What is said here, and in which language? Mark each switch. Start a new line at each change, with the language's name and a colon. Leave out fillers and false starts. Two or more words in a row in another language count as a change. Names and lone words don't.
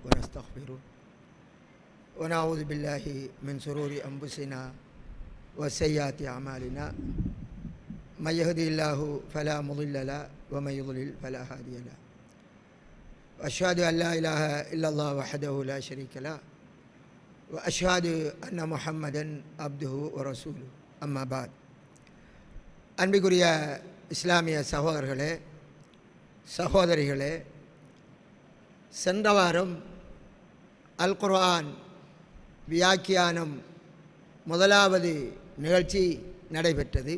Arabic: ونستغفره ونعوذ بالله من شرور أنفسنا وسيئات أعمالنا من يهده الله فلا مضل له ومن يضلل فلا هادي له وأشهد أن لا إله إلا الله وحده لا شريك له وأشهد أن محمدا عبده ورسوله أما بعد
Tamil: அன்பிற்குரிய இஸ்லாமிய சகோதரர்களே சகோதரிகளே, சென்ற வாரம் அல் குர்ஆன் வியாக்கியானம் முதலாவது நிகழ்ச்சி நடைபெற்றது.